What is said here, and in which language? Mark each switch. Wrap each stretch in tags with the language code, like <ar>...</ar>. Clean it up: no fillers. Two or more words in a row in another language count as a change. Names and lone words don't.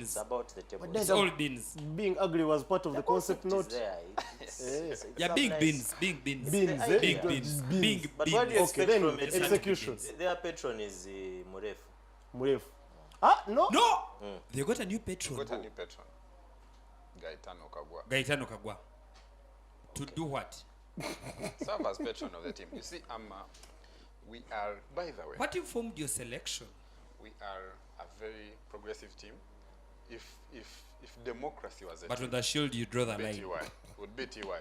<en>It's about the tables. But It's all beans. Being ugly was part of the concept, Concept is not there. It's Yeah, some big nice- beans. Big beans. beans. the Big idea. beans. Beans. Big But what do you beans. Okay, expect then from it? execution. Their patron is Murefu. Murefu. Ah, no. No! They got a new patron. Got a new patron. Gaetano Kagwa. Gaetano Kagwa. To do what? Serve as patron of the team. You see, we are, by the way, What informed your selection? we are a very progressive team. If democracy was a But team, on the shield, you draw the would be line. TY. Would be TY.</en>